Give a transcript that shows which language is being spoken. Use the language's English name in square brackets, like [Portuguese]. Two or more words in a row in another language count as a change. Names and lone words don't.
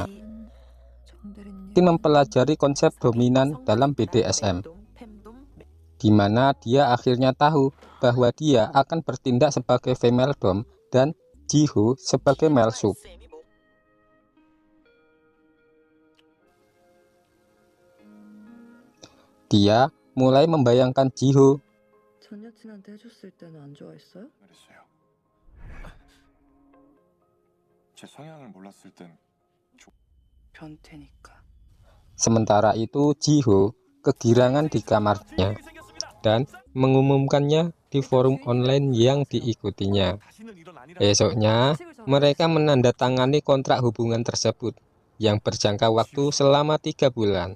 [Indonesian] Dia mempelajari konsep dominan dalam BDSM, di mana dia akhirnya tahu bahwa dia akan bertindak sebagai [English] female dom [Indonesian] dan Jiho sebagai [English] male sub. [Indonesian] Dia mulai membayangkan Jiho [Korean] 전 여친한테 해줬을 때는 안 좋아했어요? 그랬어요. 제 성향을 몰랐을 땐 변태니까. [Indonesian] sementara itu Jiho kegirangan di kamarnya dan mengumumkannya di forum online yang diikutinya. Esoknya, mereka menandatangani kontrak hubungan tersebut yang berjangka waktu selama 3 bulan.